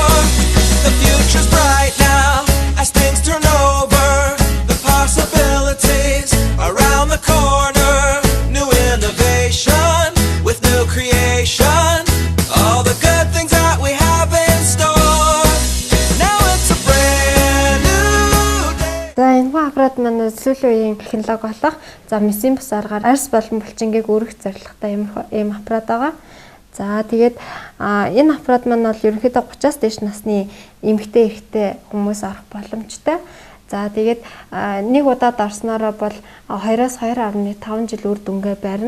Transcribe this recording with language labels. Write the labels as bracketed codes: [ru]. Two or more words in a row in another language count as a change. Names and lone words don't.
[en] The future's bright now as things turn over. The possibilities around the corner. New innovation with new creation. All the good things that we have in store. Now it's a brand new day. [mn] За энэ аппарат маань сүүлийн үеийн технологи болох за мессийн бус аргаар арьс болон булчингийг өргөх зорилготой ийм аппарат байгаа. За тэгээд энэ аппарат маань бол ерөнхийдөө 30-аас дээш насны эмэгтэй эрэгтэй хүмүүс орох боломжтой. За тэгээд нэг удаад орснороо бол 2-оос 2.5 жил үр дүнгээ барина.